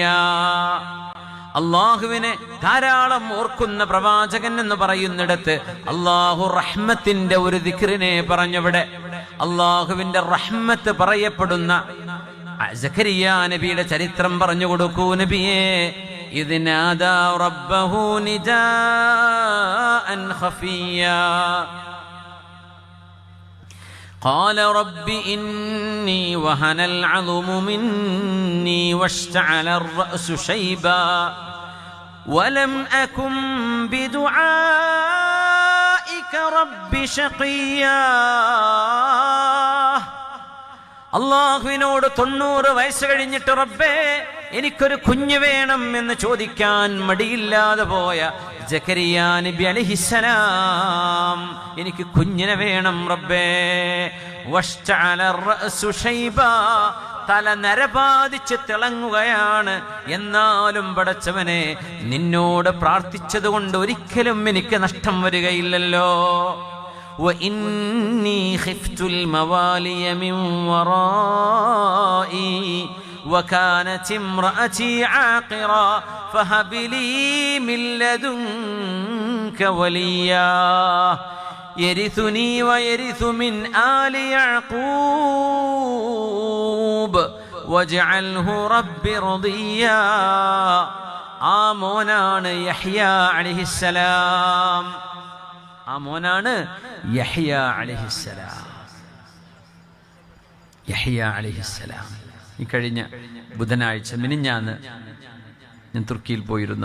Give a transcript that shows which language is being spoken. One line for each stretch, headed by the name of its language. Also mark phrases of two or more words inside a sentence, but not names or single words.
Malayalam: അള്ളാഹുവിനെ ധാരാളം ഓർക്കുന്ന പ്രവാചകൻ എന്ന് പറയുന്നിടത്ത് അള്ളാഹു റഹ്മത്തിന്റെ ഒരു ദിക്റിനെ പറഞ്ഞവിടെ. അള്ളാഹുവിന്റെ റഹ്മത്ത് പറയപ്പെടുന്ന സക്കരിയ നബിയുടെ ചരിത്രം പറഞ്ഞു കൊടുക്കൂ നബിയേ.
Arabic: إذ نادى ربه نداء خفيا قال رب إني وهن العظم مني واشتعل الرأس شيبا ولم أكن بدعائك رب شقيا.
Malayalam: അള്ളാഹുവിനോട് 90 വയസ്സ് കഴിഞ്ഞിട്ട് റബ്ബേ എനിക്കൊരു കുഞ്ഞ് വേണം എന്ന് ചോദിക്കാൻ മടിയില്ലാതെ പോയ സക്കരിയ നബി അലൈഹിസ്സലാം, എനിക്ക് കുഞ്ഞിനെ വേണം റബ്ബേ.
Arabic: واشتعل الرأس شيبا,
Malayalam: തല നരബാധിച്ച് തിളങ്ങുകയാണ്. എന്നാലും പടച്ചവനെ, നിന്നോട് പ്രാർത്ഥിച്ചത് കൊണ്ട് ഒരിക്കലും എനിക്ക് നഷ്ടം വരികയില്ലല്ലോ.
Arabic: وإني خفت الموالي من ورائي وكانت امرأتي عاقرا فهب لي من لدنك وليا يرثني ويرث من آل يعقوب واجعله رب رضيا.
Malayalam: ആ മോനാണ് യഹ്യ അലൈഹിസ്സലാം. ആ മോനാണ് യഹ്യ അലൈഹിസ്സലാം. യഹ്യ അലൈഹിസ്സലാം. ഈ കഴിഞ്ഞ ബുധനാഴ്ച മിനിഞ്ഞാന്ന് ഞാൻ തുർക്കിയിൽ പോയിരുന്നു.